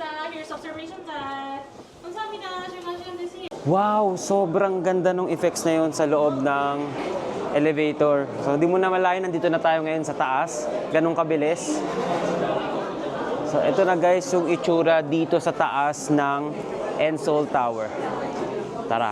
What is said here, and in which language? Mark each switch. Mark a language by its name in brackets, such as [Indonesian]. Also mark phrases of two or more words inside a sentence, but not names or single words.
[English] Here's observation deck. [Korean] 감사합니다. 즐거운 시간 되세요. [Filipino] Wow, sobrang ganda ng effects na yun sa loob ng elevator. So hindi mo na malayan, nandito na tayo ngayon sa taas. Ganong kabilis. So ito na guys yung itsura dito sa taas ng Ensol Tower. Tara.